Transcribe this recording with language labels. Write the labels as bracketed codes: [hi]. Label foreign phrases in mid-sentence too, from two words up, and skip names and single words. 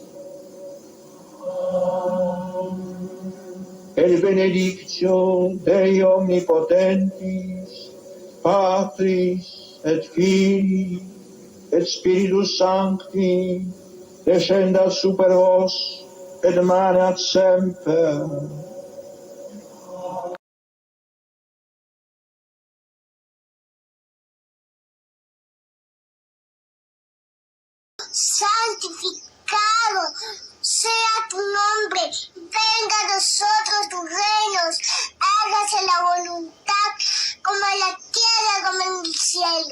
[la] El benedictio Dei omnipotentis, Patris et Filii et Spiritus Sancti, descendat super vos et maneat semper. [es] Santificado sea tu nombre, venga a nosotros tu reino, hágase la voluntad como en la tierra como en el cielo.